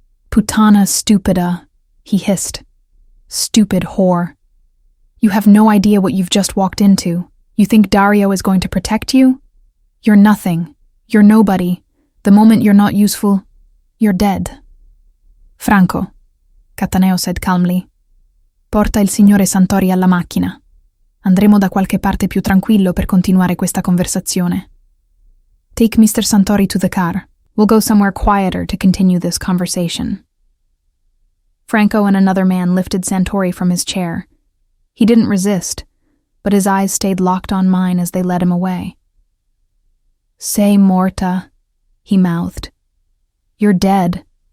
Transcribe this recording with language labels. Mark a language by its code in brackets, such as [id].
[it] Puttana stupida, [en] he hissed. Stupid whore. You have no idea what you've just walked into. You think Dario is going to protect you? You're nothing. You're nobody. The moment you're not useful, you're dead. Franco, Cataneo said calmly. [it] Porta il signore Santori alla macchina. Andremo da qualche parte più tranquillo per continuare questa conversazione. [en] Take Mr. Santori to the car. We'll go somewhere quieter to continue this conversation. Franco and another man lifted Santori from his chair. He didn't resist, but his eyes stayed locked on mine as they led him away. [it] Sei morta, [en] he mouthed. You're dead.